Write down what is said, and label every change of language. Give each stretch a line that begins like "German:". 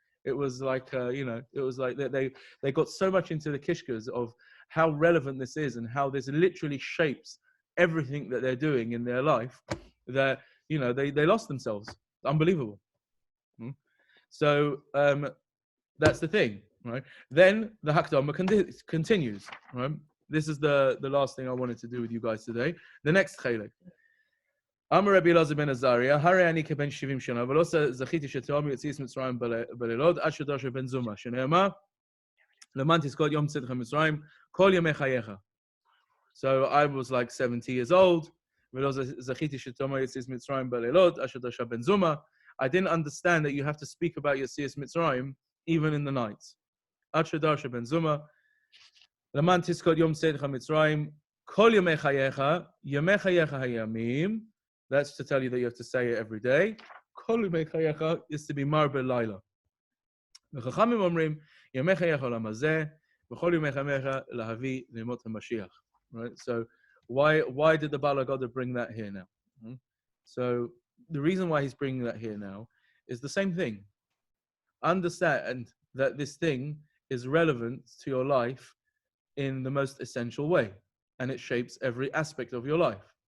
English: It was like, you know, it was like they got so much into the kishkas of how relevant this is and how this literally shapes everything that they're doing in their life, that, you know, they lost themselves. Unbelievable. So that's the thing, right? Then the Haggadah continues, right? This is the last thing I wanted to do with you guys today. The next chelek.
Hebrew: Amar Rabbi Elazar ben Azariah, Hare ani keben 70 shana, ולא זכיתי שתהום יציאת מצרים בלילות, עד שדרש בן זומא, שנאמר, למען תזכור יום צאתך ממצרים, כל ימי חייך.
English: So I was like 70 years old.
Hebrew: ולא זכיתי שתהום יציאת מצרים בלילות, עד שדרש בן זומא.
English: I didn't understand that you have to speak about Yetzias Mitzrayim even in the nights.
Hebrew: עד שדרש בן זומא, למען תזכור יום צאתך ממצרים, כל ימי חייך הימים.
English: That's to tell you that you have to say it every day.
Hebrew: כל ימי חייך
English: is to be marbe laila.
Hebrew: וחכמים אומרים, ימי חייך עולם הזה, וכל ימי חייך להביא לימות המשיח.
English: Right? So why did the Baal Haggadah bring that here now? So the reason why he's bringing that here now is the same thing. Understand that this thing is relevant to your life in the most essential way, and it shapes every aspect of your life.